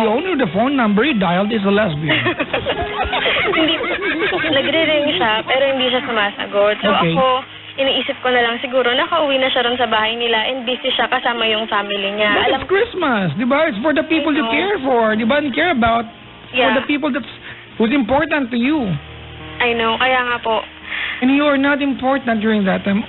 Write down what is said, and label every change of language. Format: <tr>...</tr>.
<en>the owner of the phone number he dialed is a lesbian.</en> <tl>Hindi. Nagre-ring siya, pero hindi siya sumasagot. So</tl> <en>Okay.</en> <tl>ako, iniisip ko na lang siguro, nakauwi na siya ron sa bahay nila</tl> <en>and busy</en> <tl>siya kasama yung family niya.</tl> <en>But it's Christmas,</en> <tl>di ba?</tl> <en>It's for the people you I know. care for,</en> <tl>di ba?</tl> <en>And care about for the people who's important to you. I know,</en> <tl>kaya nga po.</tl> <en>And you are not important during that time.</en>